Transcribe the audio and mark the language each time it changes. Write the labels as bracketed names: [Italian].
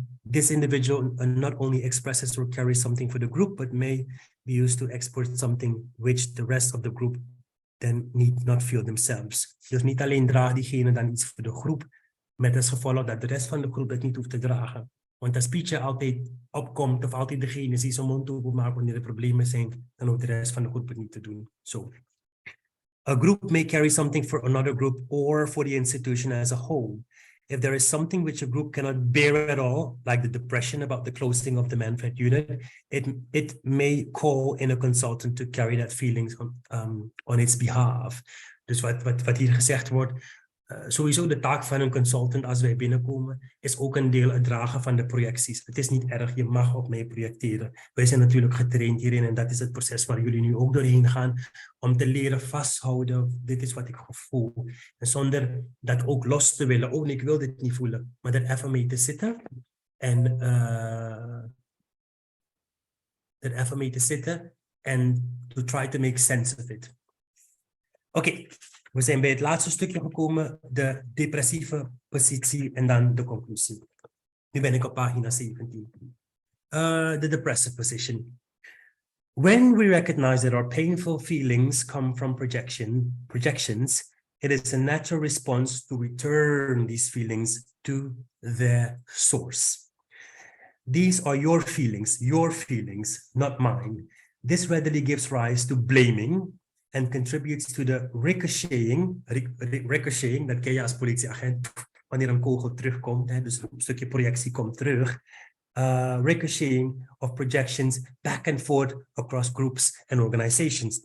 [English] This individual not only expresses or carries something for the group, but may be used to export something which the rest of the group then need not feel themselves. [Dutch] Dus niet alleen draagt diegene dan iets voor de groep, met als gevolg dat de rest van de groep dat niet hoeft te dragen. Want als Pietje altijd opkomt, of altijd degene die zijn mond openmaakt wanneer er problemen zijn, dan hoeft de rest van de groep het niet te doen. [English] So, a group may carry something for another group or for the institution as a whole. If there is something which a group cannot bear at all, like the depression about the closing of the manfred unit, it may call in a consultant to carry that feelings on its behalf. [Dutch] Dus wat hier gezegd wordt, sowieso de taak van een consultant als wij binnenkomen, is ook een deel het dragen van de projecties. Het is niet erg, je mag op mij projecteren. Wij zijn natuurlijk getraind hierin en dat is het proces waar jullie nu ook doorheen gaan, om te leren vasthouden, dit is wat ik voel. En zonder dat ook los te willen, oh nee, ik wil dit niet voelen, maar er even mee te zitten en [English] to try to make sense of it. [Dutch] Oké. We zijn bij het laatste stukje gekomen, de depressieve positie en dan de conclusie. Nu ben ik op pagina 17. [English] The depressive position. When we recognize that our painful feelings come from projections, it is a natural response to return these feelings to their source. These are your feelings, not mine. This readily gives rise to blaming, and contributes to the ricocheting, [Dutch] dat ken je als politieagent, wanneer een kogel terugkomt, hè, dus een stukje projectie komt terug, [English] ricocheting of projections back and forth across groups and organizations.